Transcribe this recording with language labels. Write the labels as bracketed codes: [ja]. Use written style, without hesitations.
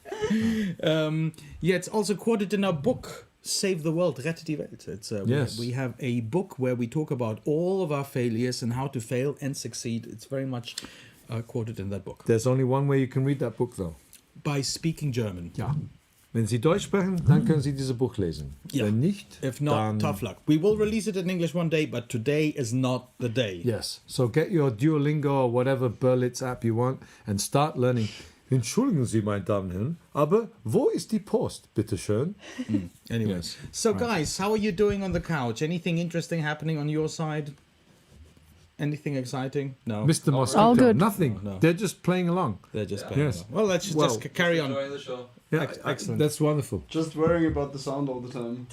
[en] It's also quoted in our book, Save the World, [de] Rette die Welt. [en] It's Yes. we have a book where we talk about all of our failures and how to fail and succeed. It's very much quoted in that book. There's only one way you can read that book, though. By speaking German. [de] Ja. Wenn Sie Deutsch sprechen, dann können Sie dieses Buch lesen. Ja. Wenn nicht, [en] If not, [de] dann... [en] tough luck. We will release it in English one day, but today is not the day. Yes. So get your Duolingo or whatever Berlitz app you want and start learning. [de] Entschuldigen Sie, meine Damen und Herren, aber wo ist die Post, bitteschön? [en] Anyway. Yes. So, guys, how are you doing on the couch? Anything interesting happening on your side? Anything exciting? No. Mr. Mosquito, All good. nothing. No. They're just playing along. They're just playing. Yes. Well, let's Well, just carry on. Enjoying the show. Yeah, Excellent. That's wonderful. Just worrying about the sound all the time.